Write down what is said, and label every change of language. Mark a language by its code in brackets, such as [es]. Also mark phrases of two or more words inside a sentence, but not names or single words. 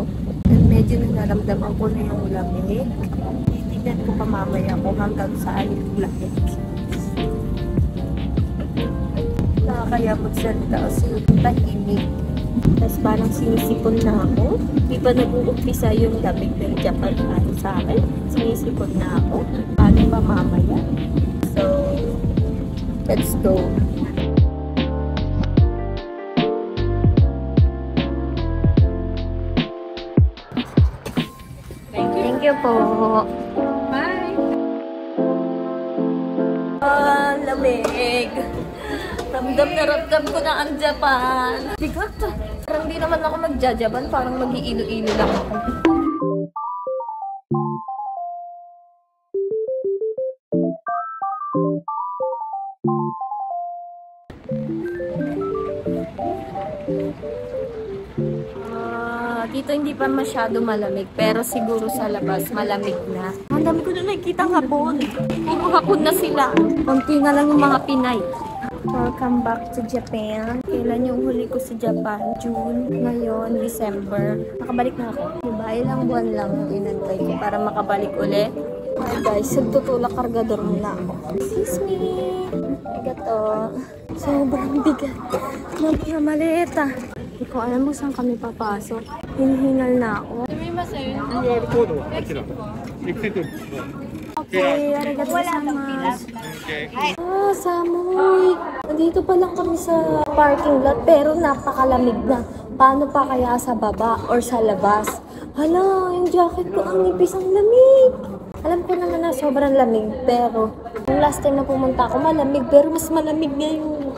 [tl] Medyo nanaramdaman ko na yung lamig. Titignan ko pa mamaya kung hanggang saan yung lamig. Kaya magsalita kasi tahimik. Tapos parang sinisipon na ako. Di ba nag-uumpisa yung lamig ng Japan para sa akin? Sinisipon na ako. Paano ba mamaya? [en] So, let's go. Thank you po. Bye! [tl] Lamig. Ramdam na ramdam ko na ang Japan. Bigot. Parang di naman ako magja-Japan. Parang mag-iilo-ilo lang ako. Dito hindi pa masyado malamig, pero siguro sa labas malamig na. Ang dami ko na nakikita ng hapon. Puro hapon na sila. Konti na lang yung mga Pinay. [en] Welcome back to Japan. [tl] Kailan yung huli ko sa Japan? June. Ngayon, December. Nakabalik na ako. Diba? Ilang buwan lang yung inantay ko para makabalik ulit. [en] Hi guys, [tl] nagtutulak kargador muna ako. [en] Excuse me. [tl] Bigat to. Sobrang bigat. Mga maleta. Hindi ko alam mo saan kami papasok. Hinihingal na ako. [ja] QR コードはあちら。エクセント。 Okay, ありがとうございます. [tl] Ah, Samoy. Nandito pa lang kami sa parking lot pero napakalamig na. Paano pa kaya sa baba or sa labas? Hala, yung jacket ko ang nipis, ang lamig. Alam ko naman na sobrang lamig pero yung [en] last time [tl] na pumunta ako malamig pero mas malamig ngayon.